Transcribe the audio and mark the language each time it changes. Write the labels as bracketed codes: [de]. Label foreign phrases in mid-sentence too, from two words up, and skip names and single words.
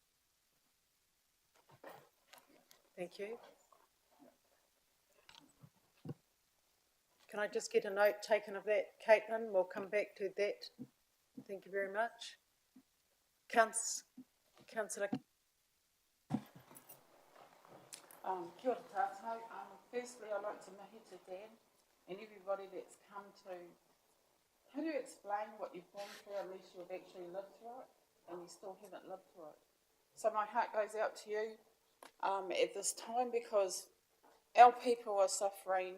[en] Thank you. Can I just get a note taken of that, Caitlin? We'll come back to that. Thank you very much. Councillor. [mi] Kia ora tātou. [en] Firstly, I'd like to mahi to Dan and everybody that's come to. How do you explain what you've gone through unless you've actually lived through it and you still haven't lived through it? So my heart goes out to you at this time because our people are suffering.